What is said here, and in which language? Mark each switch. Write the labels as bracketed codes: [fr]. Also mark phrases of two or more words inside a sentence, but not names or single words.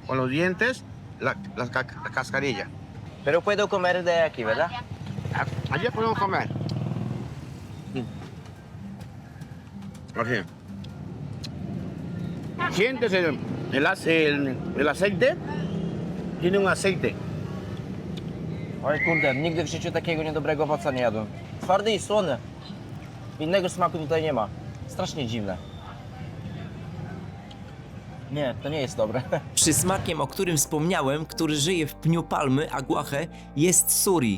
[es] con los dientes, la cascarilla. Pero puedo comer de aquí, ¿verdad? Allí podemos comer. Así. Sientes el aceite, tiene un aceite. [pl] Oj kurde, nigdy w życiu takiego niedobrego owoca nie jadłem. Twardy i słony. Innego smaku tutaj nie ma. Strasznie dziwne. Nie, to nie jest dobre. Przysmakiem, o którym wspomniałem, który żyje w pniu palmy, aguachę, jest suri.